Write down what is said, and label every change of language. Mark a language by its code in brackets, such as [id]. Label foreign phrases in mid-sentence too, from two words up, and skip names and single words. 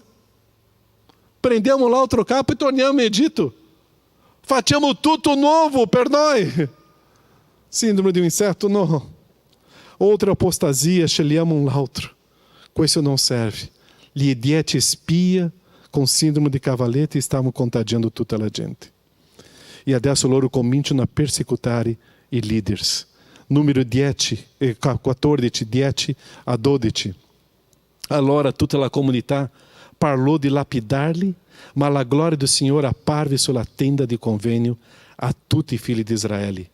[it] Prendiamo l'altro capo e torniamo in Egitto. Facciamo tutto nuovo per noi. Síndrome di un insetto? No. [pt] Outra apostasia, [it] scegliamo un altro. Questo non serve. Gli 10 spia [pt] com síndrome de cavalete [it] stavano contagiando tutta la gente. E adesso loro cominciano a persecutare i leaders. Numero 14, 10 a 12. Allora tutta la comunità parlò di lapidarli, ma la gloria do Signore apparve sulla tenda di convênio a tutti i figli di Israele.